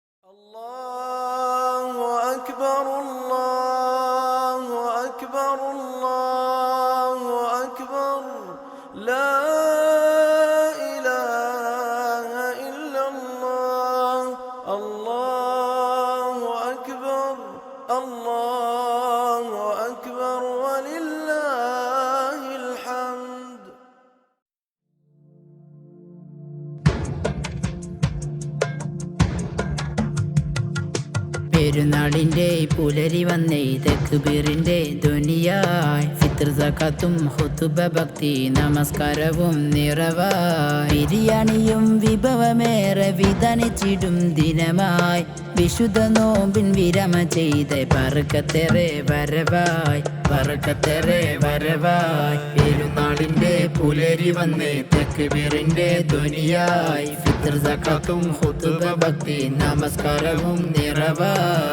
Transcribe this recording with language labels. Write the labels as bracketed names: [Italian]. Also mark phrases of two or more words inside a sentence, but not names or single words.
[Arabic] الله أكبر الله أكبر الله أكبر لا إله إلا الله الله أكبر الله أكبر ولله الحمد. [Malayalam] പെരുന്നാളിൻ്റെ പുലരി വന്നേ തക്ബീറിൻ്റെ ധ്വനിയായി ഫിത്ർ സകാത്തും ഖുതുബ ഭക്തി നമസ്കാരവും നിറവായി ബിരിയാണിയും വിഭവമേറെ വിധാനിച്ചിടും ദിനമായി വിശുദ്ധ നോമ്പിൻ വിരമ ചെയ്ത ബർക്കത്തേറെ വരവായി ബർക്കത്തേറെ വരവായി പെരുന്നാളിൻ്റെ പുലരി വന്നേ തക്ബീറിൻ്റെ ധ്വനിയായി ഫിത്ർ സകാത്തും ഖുതുബ ഭക്തി നമസ്കാരവും നിറവായി